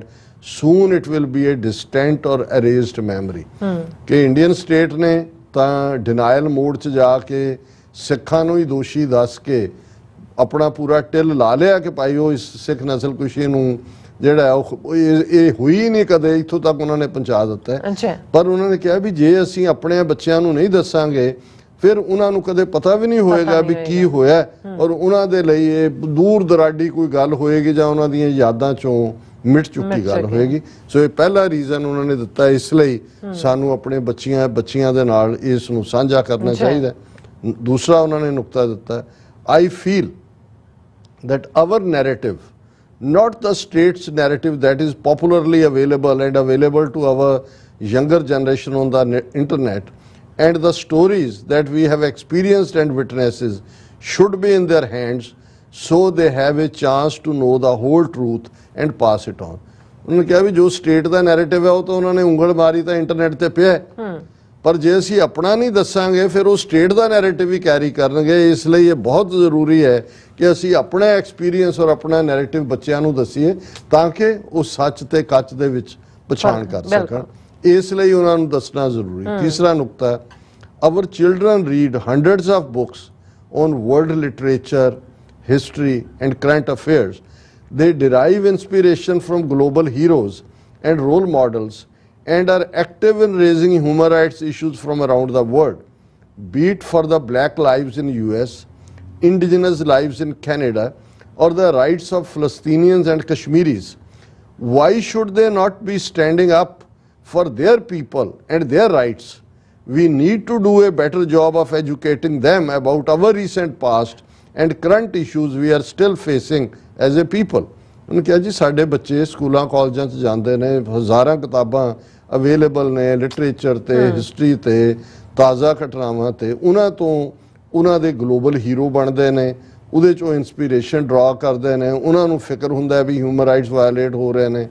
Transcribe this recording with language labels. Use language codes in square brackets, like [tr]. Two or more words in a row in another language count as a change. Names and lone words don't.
[en] Soon it will be a distant or erased memory। [pa] ਕਿ ਇੰਡੀਅਨ ਸਟੇਟ ਨੇ ਤਾਂ [en] denial mode [pa] 'ਚ ਜਾ ਕੇ ਸਿੱਖਾਂ ਨੂੰ ਹੀ ਦੋਸ਼ੀ ਦੱਸ ਕੇ ਆਪਣਾ ਪੂਰਾ ਟਿੱਲ ਲਾ ਲਿਆ ਕਿ ਭਾਈ ਉਹ ਇਸ ਸਿੱਖ ਨਸਲ ਕੁਸ਼ੀ ਨੂੰ ਜਿਹੜਾ ਉਹ ਇਹ ਹੋਈ ਨਹੀਂ ਕਦੇ, ਇੱਥੋਂ ਤੱਕ ਉਹਨਾਂ ਨੇ ਪਹੁੰਚਾ ਦਿੱਤਾ ਹੈ। ਪਰ ਉਹਨਾਂ ਨੇ ਕਿਹਾ ਵੀ ਜੇ ਅਸੀਂ ਆਪਣੇ ਬੱਚਿਆਂ ਨੂੰ ਨਹੀਂ ਦੱਸਾਂਗੇ ਫਿਰ ਉਹਨਾਂ ਨੂੰ ਕਦੇ ਪਤਾ ਵੀ ਨਹੀਂ ਹੋਏਗਾ ਵੀ ਕੀ ਹੋਇਆ, ਔਰ ਉਹਨਾਂ ਦੇ ਲਈ ਇਹ ਦੂਰ ਦਰਾਡੀ ਕੋਈ ਗੱਲ ਹੋਏਗੀ ਜਾਂ ਉਹਨਾਂ ਦੀਆਂ ਯਾਦਾਂ ਚੋਂ ਮਿਟ ਚੁੱਕੀ ਗੱਲ ਹੋਏਗੀ। ਸੋ ਇਹ ਪਹਿਲਾ ਰੀਜ਼ਨ ਉਹਨਾਂ ਨੇ ਦਿੱਤਾ, ਇਸ ਲਈ ਸਾਨੂੰ ਆਪਣੇ ਬੱਚਿਆਂ ਦੇ ਨਾਲ ਇਸ ਨੂੰ ਸਾਂਝਾ ਕਰਨਾ ਚਾਹੀਦਾ। ਦੂਸਰਾ ਉਹਨਾਂ ਨੇ ਨੁਕਤਾ ਦਿੱਤਾ, [en] I feel that our narrative, not the state's narrative that is popularly available and available to our younger generation on the internet, and the stories that we have experienced and witnesses should be in their hands so they have a chance to know the whole truth and pass it on। [pa] ਉਹਨਾਂ ਨੇ ਕਿਹਾ ਵੀ ਜੋ ਸਟੇਟ ਦਾ ਨੈਰੇਟਿਵ ਹੈ ਉਹ ਤਾਂ ਉਹਨਾਂ ਨੇ ਉਂਗਲ ਮਾਰੀ ਤਾਂ ਇੰਟਰਨੈਟ ਤੇ ਪਿਆ ਹੈ। ਪਰ ਜੇ ਅਸੀਂ ਆਪਣਾ ਨਹੀਂ ਦੱਸਾਂਗੇ ਫਿਰ ਉਹ ਸਟੇਟ ਦਾ ਨੈਰੇਟਿਵ ਹੀ ਕੈਰੀ ਕਰਨਗੇ। ਇਸ ਲਈ ਇਹ ਬਹੁਤ ਜ਼ਰੂਰੀ ਹੈ ਕਿ ਅਸੀਂ ਆਪਣਾ ਐਕਸਪੀਰੀਅੰਸ ਔਰ ਆਪਣਾ ਨੈਰੇਟਿਵ ਬੱਚਿਆਂ ਨੂੰ ਦਸੀਏ ਤਾਂ ਕਿ ਉਹ ਸੱਚ ਤੇ ਕੱਚ ਦੇ ਵਿੱਚ ਪਛਾਣ ਕਰ ਸਕਣ। ਇਸ ਲਈ ਉਹਨਾਂ ਨੂੰ ਦੱਸਣਾ ਜ਼ਰੂਰੀ। ਤੀਸਰਾ ਨੁਕਤਾ, [en] our children read hundreds of books on world literature, history and current affairs. They derive inspiration from global heroes and role models and are active in raising human rights issues from around the world, be it for the black lives in US, indigenous lives in Canada, or the rights of Palestinians and Kashmiris. Why should they not be standing up for their people and their rights? We need to do a better job of educating them about our recent past and current issues we are still facing as a people. [pa] ਉਹਨੇ ਕਿਹਾ ਜੀ ਸਾਡੇ ਬੱਚੇ ਸਕੂਲਾਂ ਕਾਲਜਾਂ 'ਚ ਜਾਂਦੇ ਨੇ, ਹਜ਼ਾਰਾਂ ਕਿਤਾਬਾਂ ਅਵੇਲੇਬਲ ਨੇ ਲਿਟਰੇਚਰ ਤੇ ਹਿਸਟਰੀ ਤੇ ਤਾਜ਼ਾ ਘਟਨਾਵਾਂ ਤੇ, ਉਹਨਾਂ ਤੋਂ ਉਹਨਾਂ ਦੇ [en] global hero [pa] ਬਣਦੇ ਨੇ, ਉਹਦੇ 'ਚੋਂ [en] inspiration draw [pa] ਕਰਦੇ ਨੇ, ਉਹਨਾਂ ਨੂੰ ਫਿਕਰ ਹੁੰਦਾ ਵੀ [en] human rights violate [pa] ਹੋ ਰਹੇ ਨੇ।